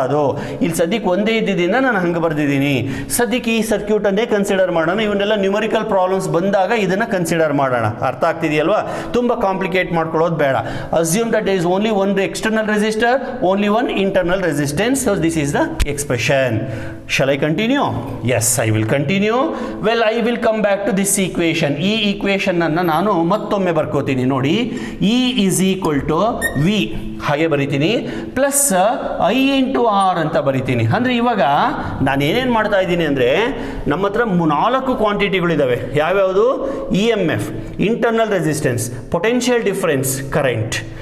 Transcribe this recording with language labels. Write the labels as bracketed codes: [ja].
[kn] ಅದು ಇಲ್ಲಿ ಸದ್ಯಕ್ಕೆ ಒಂದೇ ಇದ್ದಿದ್ದರಿಂದ ನಾನು ಹಂಗೆ ಬರೆದಿದ್ದೀನಿ. ಸದ್ಯಕ್ಕೆ ಈ ಸರ್ಕ್ಯೂಟನ್ನೇ ಕನ್ಸಿಡರ್ ಮಾಡೋಣ. ಇವನ್ನೆಲ್ಲ ನ್ಯೂಮರಿಕಲ್ ಪ್ರಾಬ್ಲಮ್ಸ್ ಬಂದಾಗ ಇದನ್ನು ಕನ್ಸಿಡರ್ ಮಾಡೋಣ. ಅರ್ಥ ಆಗ್ತಿದೆಯಲ್ವಾ? ತುಂಬ ಕಾಂಪ್ಲಿಕೇಟ್ ಮಾಡ್ಕೊಳ್ಳೋದು ಬೇಡ. [en] Assume that is only one external resistor, only one internal resistance. So this is the expression. Shall I continue? Yes, I will continue. Well, I will come back to this equation. [kn] ಈ equation ಅನ್ನು ನಾನು ಮತ್ತೊಮ್ಮೆ ಬರ್ಕೋತೀನಿ ನೋಡಿ. [en] E is equal to V [kn] ಹಾಗೆ ಬರಿತೀನಿ, [en] plus I into R [kn] ಅಂತ ಬರಿತೀನಿ. ಅಂದರೆ ಇವಾಗ ನಾನು ಏನೇನು ಮಾಡ್ತಾ ಇದ್ದೀನಿ ಅಂದರೆ, ನಮ್ಮ ಹತ್ರ 4 ಕ್ವಾಂಟಿಟಿಗಳಿದ್ದಾವೆ. ಯಾವ್ಯಾವುದು? [en] E M F, internal resistance, potential difference, current.